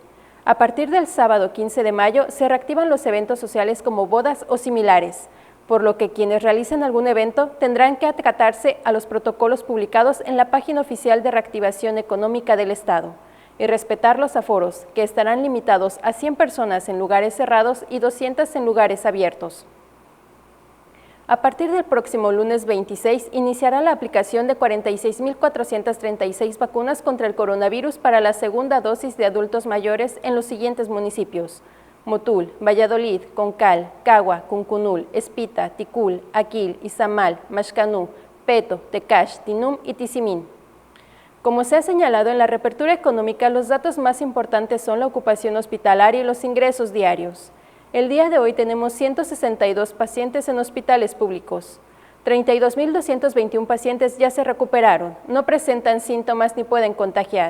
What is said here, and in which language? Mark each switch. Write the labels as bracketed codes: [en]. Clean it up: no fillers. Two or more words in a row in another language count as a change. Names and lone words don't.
[es] A partir del sábado 15 de mayo se reactivan los eventos sociales como bodas o similares, por lo que quienes realicen algún evento tendrán que acatarse a los protocolos publicados en la página oficial de reactivación económica del Estado y respetar los aforos, que estarán limitados a 100 personas en lugares cerrados y 200 en lugares abiertos. A partir del próximo lunes 26 iniciará la aplicación de 46.436 vacunas contra el coronavirus para la segunda dosis de adultos mayores en los siguientes municipios: Motul, Valladolid, Concal, Cagua, Cuncunul, Espita, Ticul, Aquil, Izamal, Maxcanú, Peto, Tecash, Tinum y Tizimín. Como se ha señalado en la reapertura económica, los datos más importantes son la ocupación hospitalaria y los ingresos diarios. El día de hoy tenemos 162 pacientes en hospitales públicos. 32.221 pacientes ya se recuperaron, no presentan síntomas ni pueden contagiar.